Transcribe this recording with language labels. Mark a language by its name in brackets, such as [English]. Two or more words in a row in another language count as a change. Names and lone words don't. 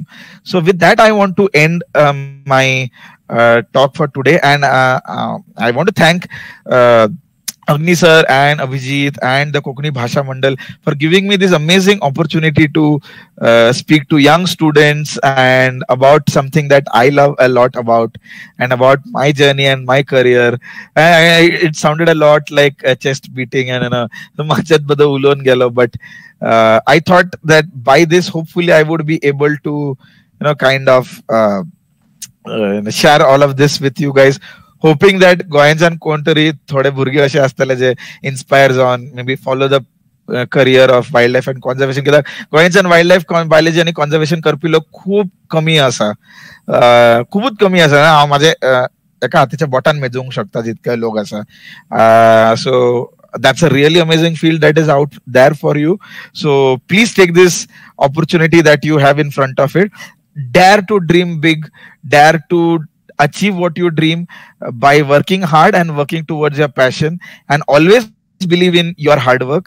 [English] So with that, I want to end my talk for today, and I want to thank Agni sir and Abhijit and the Konkani Bhasha Mandal for giving me this amazing opportunity to speak to young students and about something that I love a lot about, and about my journey and my career. It sounded a lot like a chest beating and [Konkani] machat bada ulon gelo, [English] but I thought that by this, hopefully I would be able to kind of share all of this with you guys, hoping that [Konkani] गोंयांच्यान कोण तरी थोडे भुरगे असे आसतले जे [English] inspires on maybe follow the career of wildlife and conservation. [Konkani] कित्याक गोंयांच्यान वायल्ड लायफ बायोलॉजी आनी कॉन्झर्वेशन करपी लोक खूब कमी आसा, खूबच कमी आसा. हांव म्हाजे एका हातीच्या बोटान मेजूंक शकता जितके लोक आसा. [English] So that's a really amazing field that is out there for you. So please take this opportunity that you have in front of it. Dare to dream big, dare to achieve what you dream by working hard and working towards your passion, and always believe in your hard work.